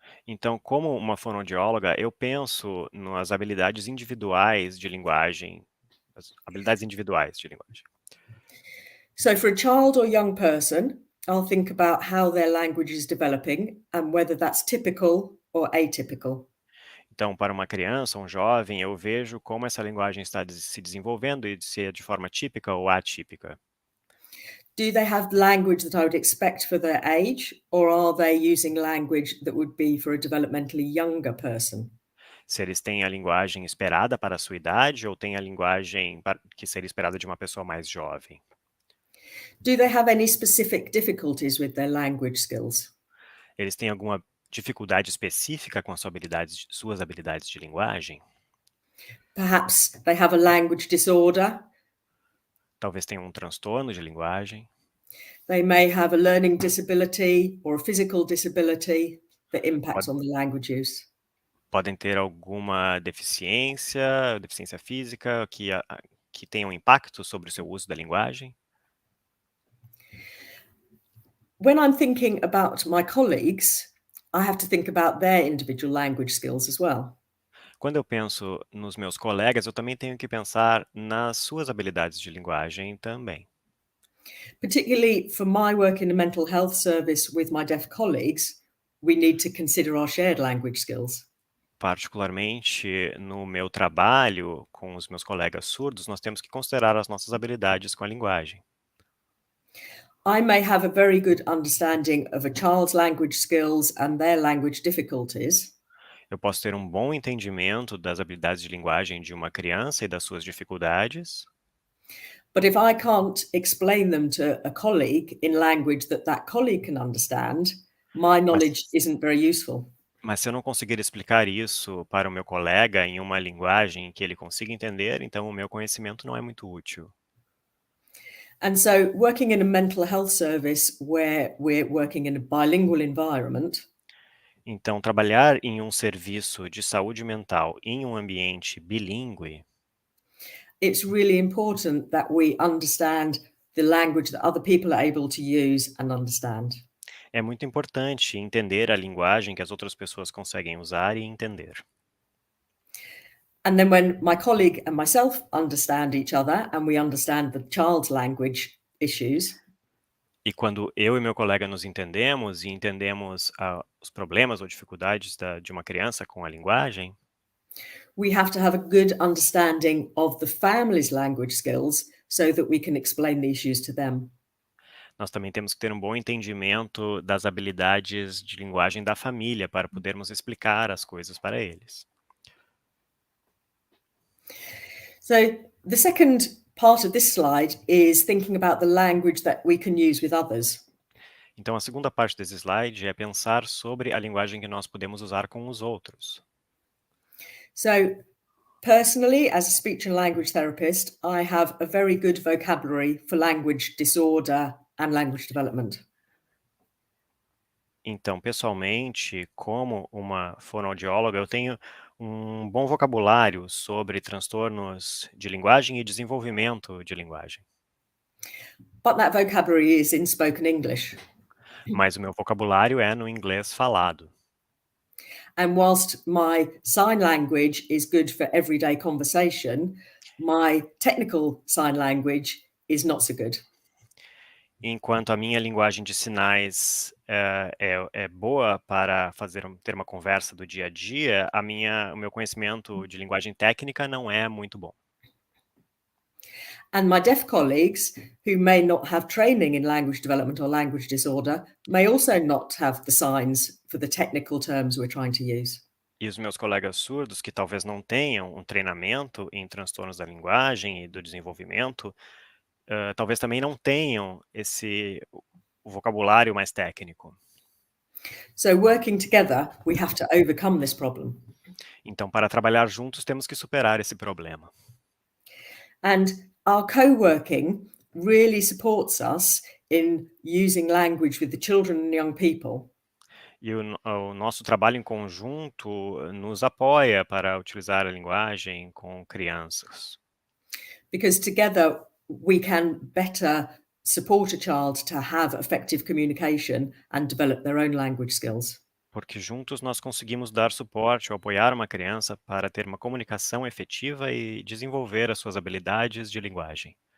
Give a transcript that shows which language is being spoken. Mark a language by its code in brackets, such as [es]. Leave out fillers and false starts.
[pt] Então, como uma fonoaudióloga, eu penso nas habilidades individuais de linguagem, as habilidades individuais de linguagem. [en] So, for a child or young person, I'll think about how their language is developing and whether that's typical or atypical. [pt] Então, para uma criança, um jovem, eu vejo como essa linguagem está se desenvolvendo e se é de forma típica ou atípica. [en] Do they have language that I would expect for their age, or are they using language that would be for a developmentally younger person? [pt] Se eles têm a linguagem esperada para a sua idade ou têm a linguagem que seria esperada de uma pessoa mais jovem. [en] Do they have any specific difficulties with their language skills? [pt] Eles têm alguma dificuldade específica com as suas habilidades de linguagem? [en] Perhaps they have a language disorder. [pt] Talvez tenham um transtorno de linguagem. [en] They may have a learning disability or a physical disability that impacts on the language use. [pt] Podem ter alguma deficiência física que tenha um impacto sobre o seu uso da linguagem. [en] When I'm thinking about my colleagues, I have to think about their individual language skills as well. [pt] Quando eu penso nos meus colegas, eu também tenho que pensar nas suas habilidades de linguagem também. [en] Particularly for my work in a mental health service with my deaf colleagues, we need to consider our shared language skills. [pt] Particularmente no meu trabalho com os meus colegas surdos, nós temos que considerar as nossas habilidades com a linguagem. [en] I may have a very good understanding of a child's language skills and their language difficulties. [pt] Eu posso ter um bom entendimento das habilidades de linguagem de uma criança e das suas dificuldades. [en] But if I can't explain them to a colleague in language that that colleague can understand, my knowledge isn't very useful. [pt] Mas se eu não conseguir explicar isso para o meu colega em uma linguagem que ele consiga entender, então o meu conhecimento não é muito útil. [en] And so, working in a mental health service where we're working in a bilingual environment, [pt] Então, trabalhar em um serviço de saúde mental em um ambiente bilíngue, [en] it's really important that we understand the language that other people are able to use and understand. [pt] é muito importante entender a linguagem que as outras pessoas conseguem usar e entender. [en] And then when my colleague and myself understand each other and we understand the child's language issues, [pt] E quando eu e meu colega nos entendemos e entendemos os problemas ou dificuldades de uma criança com a linguagem, [en] we have to have a good understanding of the family's language skills so that we can explain the issues to them. [pt] nós também temos que ter um bom entendimento das habilidades de linguagem da família para podermos explicar as coisas para eles. [en] So the second part of this slide is thinking about the language that we can use with others. [pt] Então, a segunda parte desse slide é pensar sobre a linguagem que nós podemos usar com os outros. [en] So personally, as a speech and language therapist, I have a very good vocabulary for language disorder and language development. [pt] Então, pessoalmente, como uma fonoaudióloga, eu tenho um bom vocabulário sobre transtornos de linguagem e desenvolvimento de linguagem. [en] But that vocabulary is in spoken English. [pt] Mas o meu vocabulário é no inglês falado. [en] And whilst my sign language is good for everyday conversation, my technical sign language is not so good. [pt] Enquanto a minha linguagem de sinais é boa para ter uma conversa do dia a dia, o meu conhecimento de linguagem técnica não é muito bom. [en] And my deaf colleagues, who may not have training in language development or language disorder, may also not have the signs for the technical terms we're trying to use. [pt] E os meus colegas surdos, que talvez não tenham um treinamento em transtornos da linguagem e do desenvolvimento, talvez também não tenham o vocabulário mais técnico. [en] So working together, we have to overcome this problem. [pt] Então, para trabalhar juntos, temos que superar esse problema. [en] And our co-working really supports us in using language with the children and young people. [pt] E o nosso trabalho em conjunto nos apoia para utilizar a linguagem com crianças. [en] Because together we can better support a child to have effective communication and develop their own language skills. [pt] Porque juntos nós conseguimos dar suporte ou apoiar uma criança para ter uma comunicação efetiva e desenvolver as suas habilidades de linguagem.